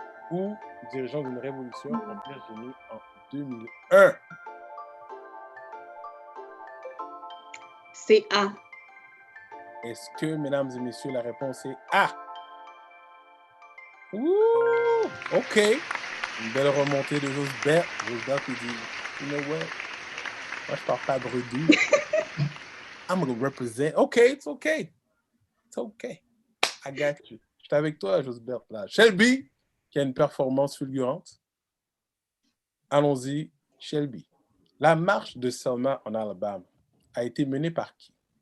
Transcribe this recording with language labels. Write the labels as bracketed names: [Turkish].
[French] Ou dirigeant d'une révolution en Virginie en 2001? C'est A. Est-ce que, mesdames et messieurs, la réponse est A? Ouh, OK. Une belle remontée de Josbert. Josbert qui dit, [English] you know what? [French] Moi, je parle pas bredouille. [English] I'm going to represent. OK, it's OK. It's OK. I got you. [French] Je suis avec toi, Josbert. Là. Shelby, qui a une performance fulgurante. Allons-y, Shelby. La marche de Selma en Alabama a été menée par qui?